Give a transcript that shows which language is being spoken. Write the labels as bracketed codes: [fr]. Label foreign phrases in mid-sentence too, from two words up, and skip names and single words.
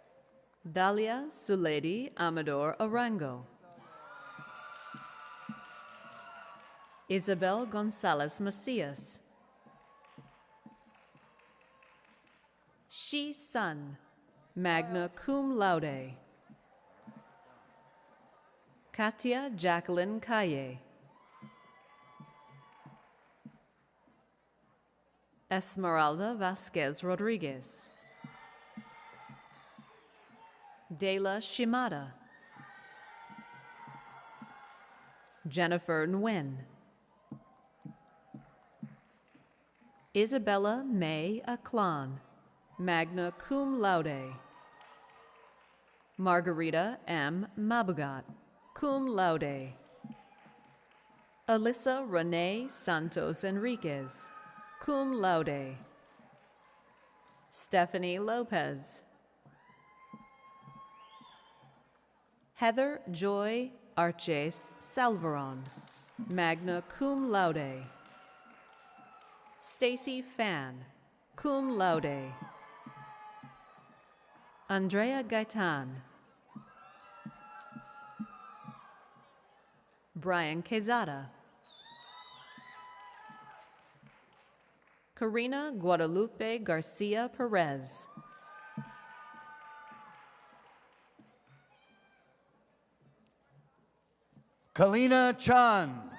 [en] Dalia Suledi Amador Arango. Isabel Gonzalez Macias. Shi Sun, [la] magna cum laude. [en] Katia Jacqueline Calle. Esmeralda Vasquez Rodriguez. Dela Shimada. Jennifer Nguyen. Isabella May Aklan, [la] magna cum laude. [en] Margarita M. Mabugat, [la] cum laude. [en] Alyssa Renee Santos Enriquez, [la] cum laude. [en] Stephanie Lopez. Heather Joy Arches Salvaron, [la] magna cum laude. [en] Stacy Fan, [la] cum laude. [en] Andrea Gaitan. Brian Quezada. Karina Guadalupe Garcia Perez. Kalina Chan.